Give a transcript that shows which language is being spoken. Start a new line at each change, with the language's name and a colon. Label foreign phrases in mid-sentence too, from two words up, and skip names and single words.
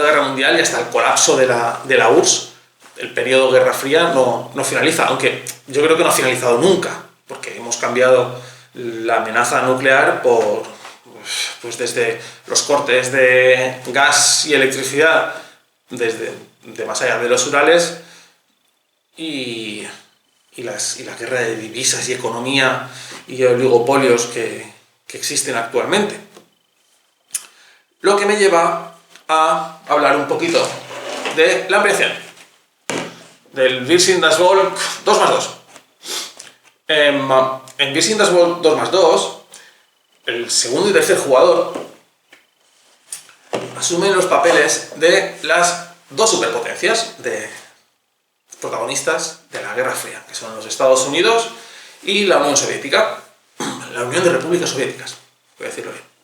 Spanish: Guerra Mundial y hasta el colapso de la URSS, el periodo Guerra Fría no finaliza, aunque yo creo que no ha finalizado nunca, porque hemos cambiado la amenaza nuclear por, pues desde los cortes de gas y electricidad, desde de más allá de los Urales, y la guerra de divisas y economía y oligopolios que existen actualmente. Lo que me lleva a hablar un poquito de la ampliación del Wir sind das Volk 2+2. En Wir sind das Volk 2+2, el segundo y tercer jugador asumen los papeles de las dos superpotencias de protagonistas de la Guerra Fría, que son los Estados Unidos y la Unión Soviética, la Unión de Repúblicas Soviéticas, voy a decirlo bien.